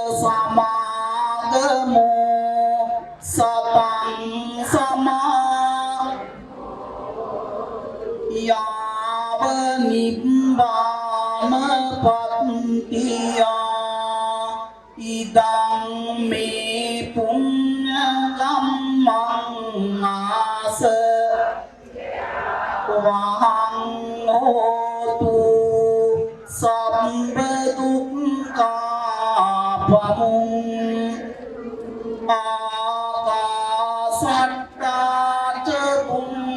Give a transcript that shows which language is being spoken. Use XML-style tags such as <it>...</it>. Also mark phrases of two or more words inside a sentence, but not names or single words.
<pi>සමාගමෝ සතං සමා යාව නිබ්බාන පත්තියා ඉදං මේ පුඤ්ඤ කම්මං ආස වහං හෝතු සම්බ දුක්ඛා පමුං ආකාසට්ටා ච පුම්</pi>